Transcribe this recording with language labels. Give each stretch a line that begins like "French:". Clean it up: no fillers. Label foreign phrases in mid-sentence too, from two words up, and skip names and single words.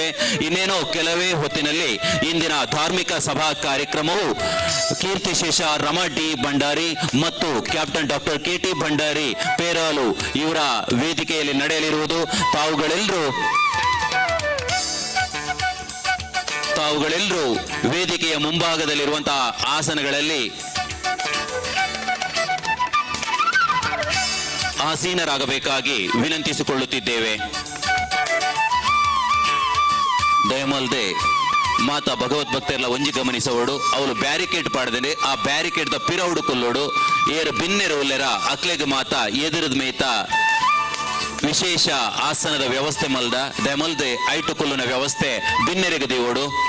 Kannada: ಇನ್ನೇನೋ ಕೆಲವೇ ಹೊತ್ತಿನಲ್ಲಿ ಇಂದಿನ ಧಾರ್ಮಿಕ ಸಭಾ ಕಾರ್ಯಕ್ರಮವು ಕೀರ್ತಿಶೇಷ ರಮ ಡಿ ಭಂಡಾರಿ ಮತ್ತು ಕ್ಯಾಪ್ಟನ್ ಡಾಕ್ಟರ್ ಕೆ ಟಿ ಭಂಡಾರಿ ಪೇರಾಲು ಇವರ ವೇದಿಕೆಯಲ್ಲಿ ನಡೆಯಲಿರುವುದು. ತಾವುಗಳೆಲ್ಲರೂ ವೇದಿಕೆಯ ಮುಂಭಾಗದಲ್ಲಿರುವಂತಹ ಆಸನಗಳಲ್ಲಿ ಆಸೀನರಾಗಬೇಕಾಗಿ ವಿನಂತಿಸಿಕೊಳ್ಳುತ್ತಿದ್ದೇವೆ.
Tulu: ದಯಮಲ್ದೆ ಮಾತಾ ಭಗವದ್ಭಕ್ತರೆಲ್ಲ ಒಂಜಿ ಗಮನಿಸೋಡು ಅವಳು ಬ್ಯಾರಿಕೇಡ್ ಪಾಡದೆ ಆ ಬ್ಯಾರಿಕೇಡ್ ದ ಪಿರೌಡು ಕೊಲ್ಲೋಡು ಏರು ಬಿನ್ನೆರು ಉಲ್ಲೆರ ಅಕ್ಲೆಗ್ ಮಾತಾ ಎದುರದ ಮೇತ ವಿಶೇಷ ಆಸನದ ವ್ಯವಸ್ಥೆ ಮಲ್ದ ದಯಮಲ್ದೆ ಐಟು ಕೊಲ್ಲುನ ವ್ಯವಸ್ಥೆ ಬಿನ್ನೆರೆಗೆ ದೇವೋಡು.